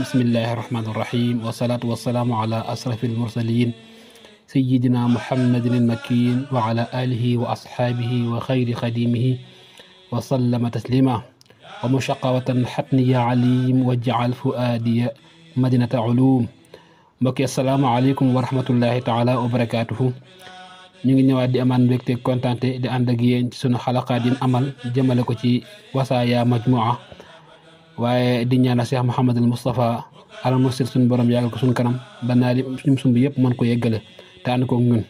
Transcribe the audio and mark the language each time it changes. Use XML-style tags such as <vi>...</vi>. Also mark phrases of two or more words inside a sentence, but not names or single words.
<ar>بسم الله الرحمن الرحيم، والصلاة والسلام على أشرف المرسلين سيدنا محمد المكين وعلى آله وأصحابه وخير خديمه وسلم تسليما. ومشقوة حتني عليم واجعل فؤادي مدينة علوم. mbokki السلام عليكم ورحمة الله تعالى وبركاته.</ar> <wo>ñu ngi ñëwaat di amaan mbégte kontaante di ànd ak yéen ci sunu xalaqaat yi amal jëmale ko ci wasaaya majmua, waaye di ñaanal Cheikh Mouhamadul Moustapha al Mursir suñu borom yàggal ko suñu kanam ba naa li suñu sumb yëpp mën ko yeggale te ànd koog ñun.</wo>